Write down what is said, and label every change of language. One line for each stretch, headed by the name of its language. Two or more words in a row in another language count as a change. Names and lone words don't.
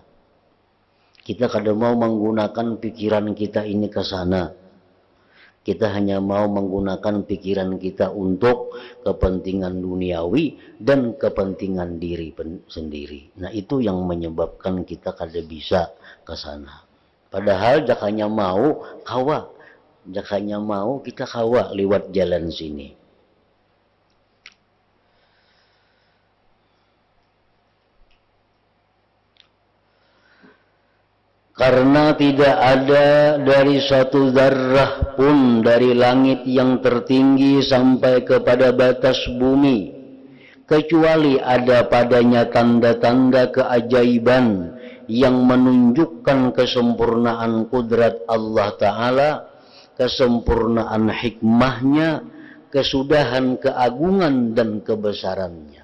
Indonesian: Kita kadang mau menggunakan pikiran kita ini ke sana. Kita hanya mau menggunakan pikiran kita untuk kepentingan duniawi dan kepentingan diri sendiri. Nah, itu yang menyebabkan kita kada bisa ke sana.
Banjar: Padahal jakanya mau kawa. Jakanya mau kita kawa lewat jalan sini.
Indonesian: Karena tidak ada dari satu zarrah pun dari langit yang tertinggi sampai kepada batas bumi, kecuali ada padanya tanda-tanda keajaiban yang menunjukkan kesempurnaan kudrat Allah Ta'ala, kesempurnaan hikmahnya, kesudahan keagungan dan kebesarannya.